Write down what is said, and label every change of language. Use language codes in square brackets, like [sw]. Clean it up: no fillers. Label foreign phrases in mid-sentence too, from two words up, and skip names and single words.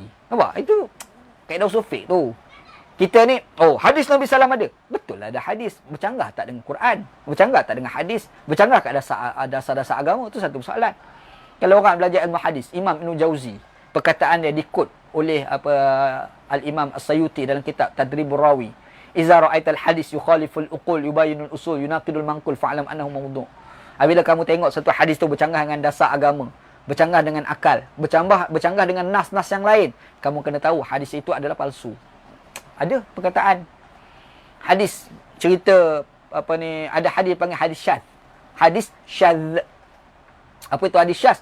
[ms] Nampak? Itu kaedah usul fiqh tu. Kita ni, hadis Nabi SAW ada. Betul lah ada hadis. Bercanggah tak dengan Quran? Bercanggah tak dengan hadis? Bercanggah tak dasar-dasar agama? Itu satu soalan. Kalau orang belajar ilmu hadis, Imam Ibn Jauzi, perkataan dia dikut oleh Al-Imam As-Sayuti dalam kitab Tadribur Rawi. [ar] إذا رأيت الحديث يخالف العقول يباين الأصول يناقض المنقول فاعلم أنه موضوع'. [ms] Apabila kamu tengok satu hadis tu bercanggah dengan dasar agama, bercanggah dengan akal, bercanggah dengan nas-nas yang lain, kamu kena tahu hadis itu adalah palsu. Ada perkataan hadis cerita ada hadis panggil hadis syadz. Hadis syadz. Apa itu hadis syadz?